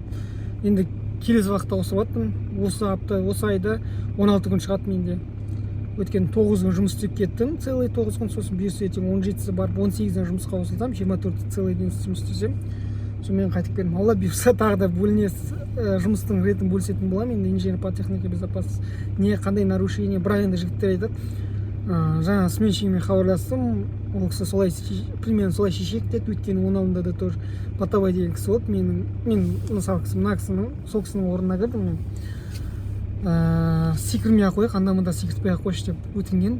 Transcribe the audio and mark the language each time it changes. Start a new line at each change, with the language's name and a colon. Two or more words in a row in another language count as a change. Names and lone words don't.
Kazakh: Енді келесі уақытта ауысып жаттым. Осы айда 16 күн шығады менде. Өткен 9 күн жұмыс істеп кеттім, целый 9 күн, сосын бұйырса ертең 17-сі барып 18-ден жұмысқа қосылсам, 24-ті
Russian: целый ден
Kazakh: жұмыс істесем, Сонымен қайтып келдім. Алла бұйырса тағы да жұмыстың ретін бөлісетін боламын. Енді
Russian: инженер по технике безопасности
Kazakh: не қандай нарушение, бірақ енді жігіттер айтады. Жаңа сменщигіме хабарластым, ол кісі солай примерно солай шешек деді. Өйткені оның алдында да тоже Потовой деген кісі болды. Мен мысалы мына кісінің сол кісінің орнына кірдім мен. Секірмей ақ қойық, анда-мында секіртпей ақ қойшы деп өтінген.